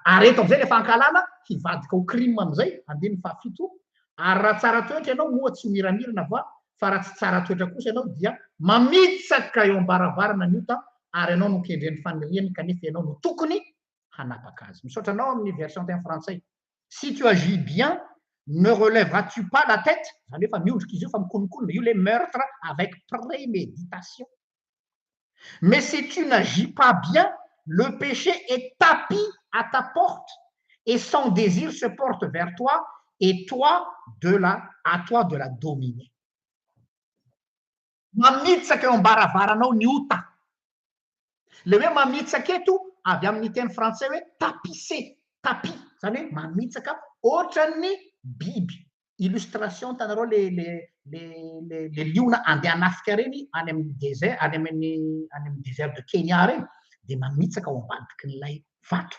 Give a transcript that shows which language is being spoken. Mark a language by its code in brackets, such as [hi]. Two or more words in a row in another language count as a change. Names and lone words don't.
[mg] Ary eto am'izay le fankahalana hivadika ho crime am'izay andeny fahafito. Ary raha tsara toetra ianao moa tsy miramirana va, fa raha tsy tsara toetra kosa ianao dia mamitsaka eo ambaravarana ny ota ary ianao no kendren'ny faniriany kanefa ianao no tokony hanapaka azy. Misaotra anao amin'ny version teny frantsay. [fr] Si tu agis bien, ne relèveras-tu pas la tête? [mg] Zany hoe fa miondrika izy io fa mikonokonona, io [fr] le meurtre avec préméditation. Mais si tu n'agis pas bien, le péché est tapi à ta porte et son désir se porte vers toi et à toi de la dominer. [mg] Mamitsaka eo ambaravarana ny ota. Le hoe mamitsaka eto avy amin'ny teny frantsay hoe tapisser, tapis, zany hoe mamitsaka ohatran'ny biby. Illustration tanareo le liona andeha anafika reny any amin'ny désert, any amin'ny [fr] désert de Kenya [mg] reny, de mamitsaka ao ambadiky n'ilay vato.